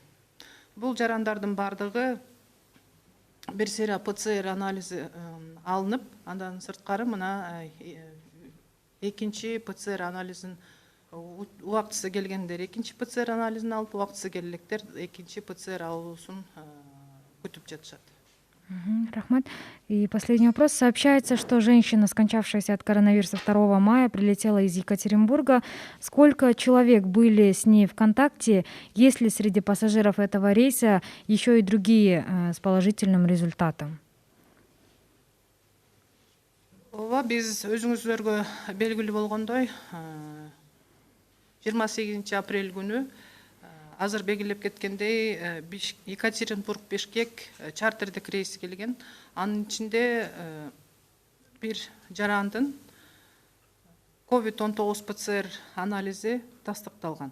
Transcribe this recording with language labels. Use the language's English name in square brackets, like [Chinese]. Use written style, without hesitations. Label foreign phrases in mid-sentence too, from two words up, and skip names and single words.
[Kyrgyz] Бул жарандардын бардыгы бир сыйра ПЦР анализи алынып, андан сырткары мына экинчи ПЦР анализин убактысы келгендер экинчи ПЦР анализин алып, убактысы келгендер экинчи ПЦР алуусун күтүп жатышат. Рахмат. [Russian] И последний вопрос. Сообщается, что женщина, скончавшаяся от коронавируса 2 мая, прилетела из Екатеринбурга. Сколько человек были с ней в контакте? Есть ли среди пассажиров этого рейса еще и другие с положительным результатом? [Kyrgyz] Ооба, биз өзүңүздөргө белгилүү болгондой 28 апрель күнү азыр белгилеп кеткендей Екатеринбург, Бишкек чартердик рейс келген. Анын ичинде бир жарандын COVID-19 ПЦР анализи тастыкталган.